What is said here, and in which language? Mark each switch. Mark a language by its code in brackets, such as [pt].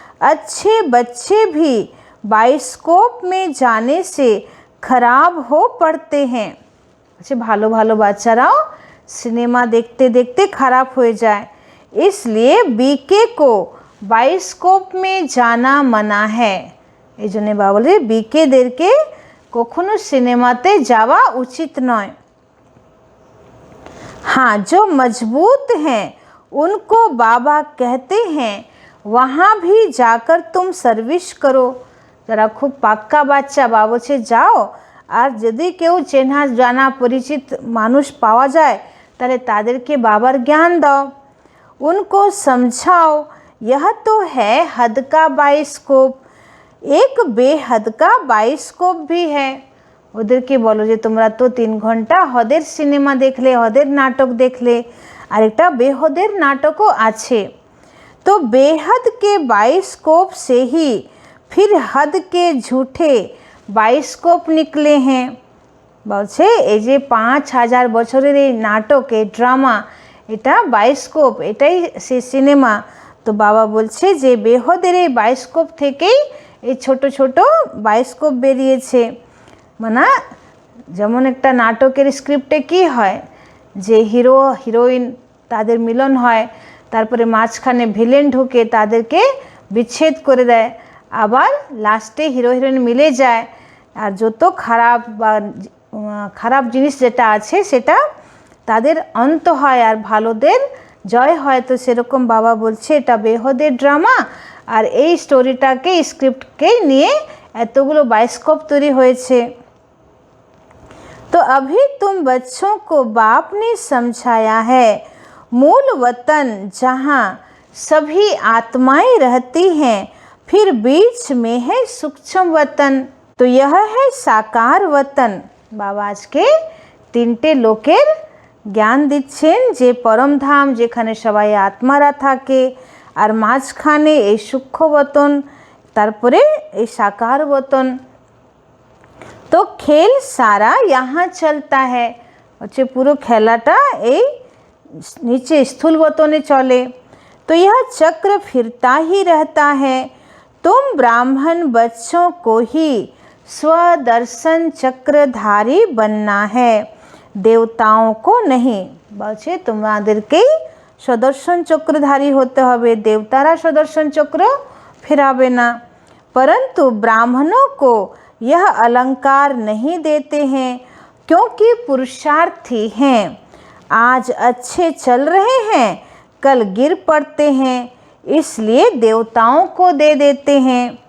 [hi] अच्छे बच्चे भी बाइस्कोप में जाने से खराब हो पड़ते हैं। अच्छा [bn] भालो भालो बाच्चाराओ [hi] सिनेमा देखते देखते खराब हो जाए, इसलिए बीके को बाइस्कोप में जाना मना है। [bn] এই জন্য বাবা বলে বিকেদেরকে কখনো সিনেমাতে যাওয়া উচিত নয়। [hi] हाँ, जो मजबूत हैं उनको बाबा कहते हैं वहाँ भी जाकर तुम सर्विस करो। [bn] যারা খুব পাক্কা বাচ্চা বাবা বলছে যাও, আর যদি কেউ চেনা জানা পরিচিত মানুষ পাওয়া যায় তাহলে তাদেরকে বাবার জ্ঞান দাও। [hi] उनको समझाओ यह तो है हद का बाइस्कोप, एक बेहद का बाइस्कोप भी है। [bn] ওদেরকে বলো যে তোমরা তো 3 ঘন্টা হদের সিনেমা দেখলে, হদের নাটক দেখলে, আর একটা বেহদের নাটকও আছে। [hi] तो बेहद के बाइस्कोप से ही फिर हद के झूठे बाइस्कोप निकले हैं। [bn] বলছে এই যে 5000 বছরের এই নাটক, এই ড্রামা, এটা বায়োস্কোপ, এটাই সে সিনেমা। তো বাবা বলছে যে বেহদের এই বায়োস্কোপ থেকেই এই ছোট ছোট বায়োস্কোপ বেরিয়েছে। মানে যেমন একটা নাটকের স্ক্রিপ্টে কি হয় যে হিরো হিরোইন তাদের মিলন হয়, তারপরে মাঝখানে ভিলেন ঢুকে তাদেরকে বিচ্ছেদ করে দেয়, আবার লাস্টে হিরো হিরোইন মিলে যায়, আর যত খারাপ বা খারাপ জিনিস যেটা আছে সেটা তাদের অন্ত হয় আর ভালোদের জয় হয়। তো সেরকম বাবা বলছে এটা বেহদের ড্রামা, আর এই স্টোরিটাকে স্ক্রিপ্টকে নিয়ে এতগুলো বায়োস্কোপ তৈরি হয়েছে। [hi] तो अभी तुम बच्चों को बाप ने समझाया है मूल वतन जहाँ सभी आत्माएं रहती हैं, फिर बीच में है सूक्ष्म वतन, तो यह है साकार वतन। [bn] बाबा आज के 3টে লোকের জ্ঞান দিচ্ছেন যে পরমধাম যেখানে সবাই আত্মারা থাকে, আর মাঝখানে এই সূক্ষ্ম বতন, তারপরে এই সাকার বতন। [hi] तो खेल सारा यहाँ चलता है, [bn] হচ্ছে পুরো খেলাটা এই নিচে স্থূল বতনে চলে। [hi] तो यह चक्र फिरता ही रहता है, तुम ब्राह्मण बच्चों को ही स्वदर्शन चक्रधारी बनना है, देवताओं को नहीं। [bn] বলছে তোমাদেরকেই সদর্শন চক্রধারী হতে হবে, দেবতারা সদর্শন চক্র ফেরাবে না। [hi] परंतु ब्राह्मणों को यह अलंकार नहीं देते हैं क्योंकि पुरुषार्थी हैं, आज अच्छे चल रहे हैं कल गिर पड़ते हैं, इसलिए देवताओं को दे देते हैं।